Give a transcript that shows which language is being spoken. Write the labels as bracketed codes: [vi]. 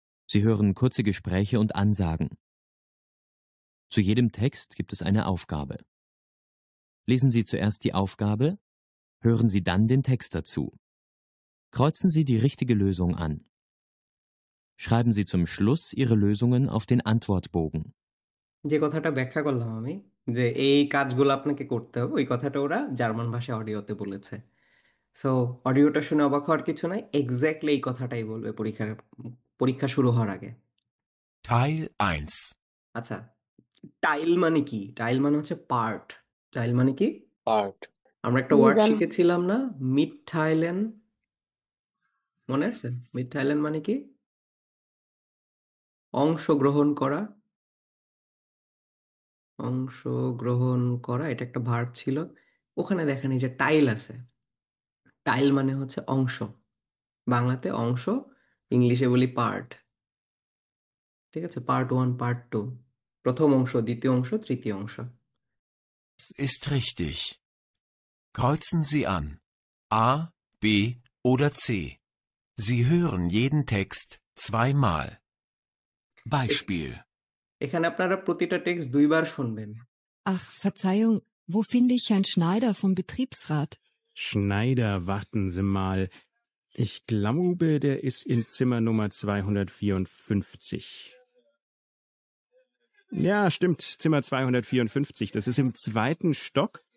[de] Sie hören kurze Gespräche und Ansagen. Zu jedem Text gibt es eine Aufgabe. Lesen Sie zuerst die Aufgabe, hören Sie dann den Text dazu. Kreuzen Sie die richtige Lösung an. Schreiben Sie zum Schluss Ihre Lösungen auf den Antwortbogen. [bn] যে কথাটা ব্যাখ্যা করলাম আমি, যে এই কাজগুলো আপনাকে করতে হবে, ওই কথাটা ওরা জার্মান ভাষায় অডিওতে বলেছে। সো অডিওটা শুনে অবাক হওয়ার কিছু নাই, এক্স্যাক্টলি এই কথাটাই বলবে পরীক্ষা শুরু হওয়ার আগে। [de] Teil 1. [bn] আচ্ছা, টাইল মানে কি? টাইল মানে হচ্ছে পার্ট। টাইল মানে কি? পার্ট। আমরা একটা ওয়ার্ড মিজান শিখেছিলাম না, মিডটাইলেন, মনে আছে? মিডটাইলেন মানে কি? অংশগ্রহণ করা। অংশগ্রহণ করা, এটা একটা ভার্ব ছিল। ওখানে দেখেন এই যে টাইল আছে, টাইল মানে হচ্ছে অংশ, বাংলাতে অংশ, ইংলিশে বলি পার্ট। ঠিক আছে, পার্ট ওয়ান, পার্ট টু, প্রথম অংশ, দ্বিতীয় অংশ, তৃতীয় অংশ। [de] Das ist richtig. Kreuzen Sie an. A, B oder C. Sie hören jeden Text zweimal. Beispiel. [bn] এখানে আপনারা প্রতিটা টেক্সট দুইবার শুনবেন। [de] Ach, Verzeihung, wo finde ich Herrn Schneider vom Betriebsrat? Schneider, warten Sie mal. Ich glaube, der ist in Zimmer Nummer 254. Ja, stimmt, Zimmer 254. Das ist im 2. Stock.